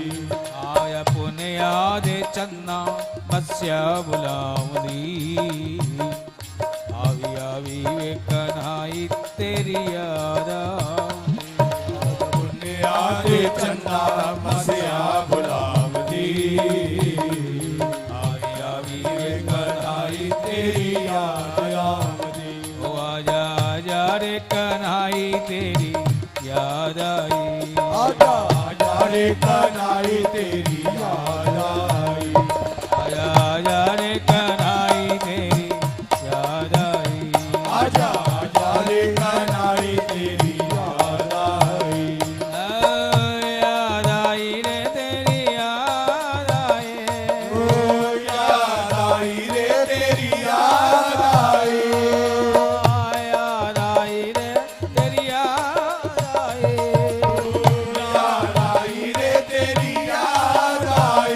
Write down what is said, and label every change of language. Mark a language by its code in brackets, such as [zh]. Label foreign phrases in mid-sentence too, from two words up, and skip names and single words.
[pa] ਆਇਆ ਪੁੰਨਿਆ ਦੇ ਚੰਨਾ ਮੱਸਿਆ ਬੁਲਾਉਂਦੀ ਆਵੀਂ ਆਵੀਂ ਵੇ ਕਨ੍ਹਾਈ ਤੇਰੀ ਯਾਦ ਆਉਂਦੀ ਪੁੰਨਿਆ ਦੇ ਚੰਨਾ ਮੱਸਿਆ ਬੁਲਾਵਦੀ ਆਵੀਂ ਆਵੀਂ ਕਨ੍ਹਾਈ ਤੇਰੀ ਯਾਦ ਆਵਦੀ [hi] ओ आजा आजा रे कन्हाई तेरी याद आई आजा आजा रे कन्हाई तेरी याद आई आजा आजा रे कन्हाई तेरी याद आई आजा आजा रे कन्हाई तेरी याद आई याद आई रे तेरी याद आई ओ याद आई रे तेरी याद आई याद आई रे तेरी याद आई याद आई रे तेरी याद आई